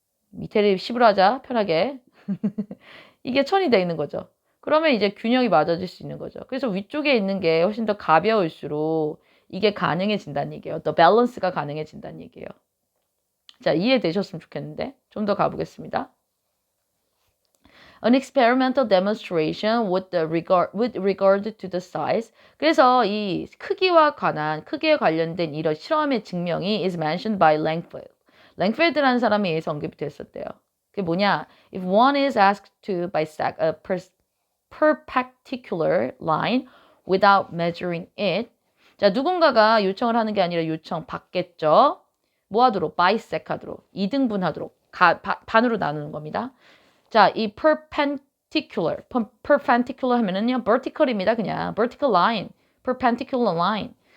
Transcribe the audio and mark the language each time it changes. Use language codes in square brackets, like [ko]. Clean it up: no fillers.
[ko] 밑에를 10으로 하자, 편하게. 이게 1000이 돼 있는 거죠. 그러면 이제 균형이 맞아질 수 있는 거죠. 그래서 위쪽에 있는 게 훨씬 더 가벼울수록 이게 가능해진다는 얘기예요. 더 밸런스가 가능해진다는 얘기예요. 자, 이해되셨으면 좋겠는데 좀 더 가보겠습니다. [en] An experimental demonstration with regard to the size. [ko] 그래서 이 크기에 관련된 이런 실험의 증명이 [en] is mentioned by Langfeld. [ko] 랭펠드라는 사람에 의해서 언급이 됐었대요. 그게 뭐냐? [en] If one is asked to bisect a perpendicular line without measuring it. [ko] 자, 누군가가 요청을 하는 게 아니라 요청 받겠죠. 뭐 하도록? bisect 하도록. 이등분하도록. 반으로 나누는 겁니다. 자, 이 perpendicular 하면은요, vertical입니다. 그냥 [en] vertical line, perpendicular line.